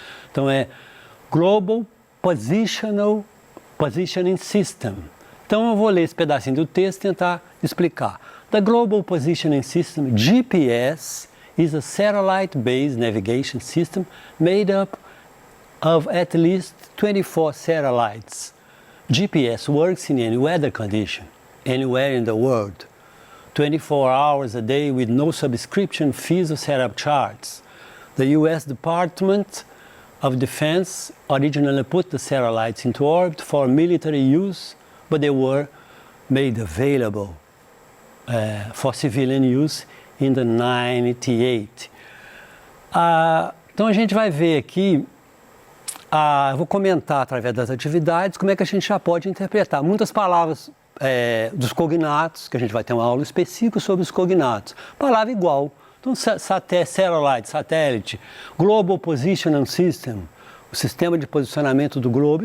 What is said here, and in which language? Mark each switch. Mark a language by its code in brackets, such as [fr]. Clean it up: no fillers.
[pt] Então é Global Positioning System. Então eu vou ler esse pedacinho do texto e tentar explicar. [en] The Global Positioning System, GPS, is a satellite-based navigation system made up of at least 24 satellites. GPS works in any weather condition, anywhere in the world, 24 hours a day with no subscription fees or setup charges. The U.S. Department of Defense originally put the satellites into orbit for military use, but they were made available for civilian use in the 98. [pt] Então a gente vai ver aqui, eu vou comentar através das atividades como é que a gente já pode interpretar muitas palavras dos cognatos, que a gente vai ter uma aula específica sobre os cognatos. Palavra igual. Então, satélite, Global Positioning System, o sistema de posicionamento do globo.